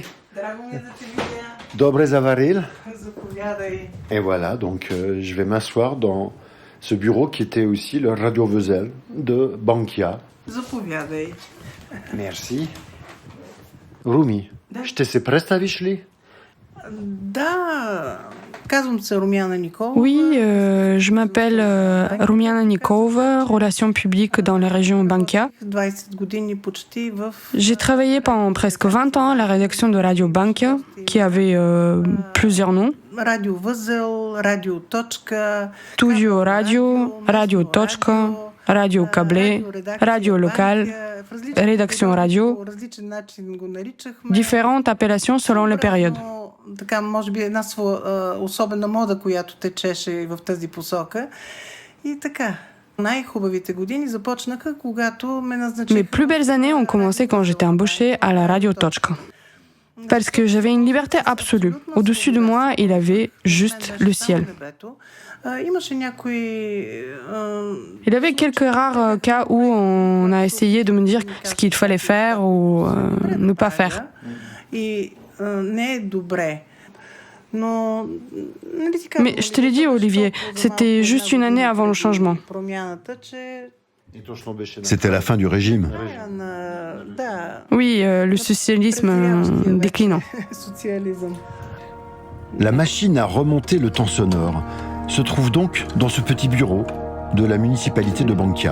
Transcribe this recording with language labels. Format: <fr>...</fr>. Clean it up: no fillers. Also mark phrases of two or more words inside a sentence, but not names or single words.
<bg>Драго ми е да те видя. Добре заварил. Заповядай.</bg> <fr>Et voilà, donc je vais m'asseoir dans ce bureau qui était aussi le radiovözel de Bankia.</fr> <bg>Заповядай.</bg> <fr>Merci.</fr> <bg>Руми, ще се представиш ли? Да, казвам се Румяна Николова.</bg> <fr>Oui, je m'appelle Rumiana Nikolova, relations publiques dans la région Bankia.</fr> <bg>20 години почти в...</bg> <fr>J'ai travaillé pendant presque 20 ans à la rédaction de Radio Bankia, qui avait plusieurs noms.</fr> <bg>Радиовъзел, Радио Точка...</bg> <fr>Studio Radio, Radio Точка, Radio Câble, Radio Local, Rédaction Radio,</fr> <bg>По различен начин го наричахме.</bg> <fr>différentes appellations selon les périodes.</fr> <bg>Така, може би една особена мода, която течеше в тази посока. И така, най-хубавите години започнаха, когато ме назначиха...</bg> <fr>Mes plus belles années ont commencé quand j'étais embauchée à la Radio Точка. Parce que j'avais une liberté absolue. Au-dessus de moi, il avait juste le ciel.</fr> <bg>Имаше някои...</bg> <fr>Il y avait quelques rares cas où on a essayé de me dire ce qu'il fallait faire ou ne pas faire.</fr> <bg>И не е добре. Но...</bg> <fr>Mais je te l'ai dit, Olivier, c'était juste une année avant le changement.</fr> <bg>Промяната, че...</bg> <fr>C'était la fin du régime.</fr> <bg>Да.</bg> <fr>Oui, le socialisme déclinant.</fr> <bg>Социализъм.</bg> <fr>La machine à remonter le temps sonore se trouve donc dans ce petit bureau de la municipalité de Bankia.</fr>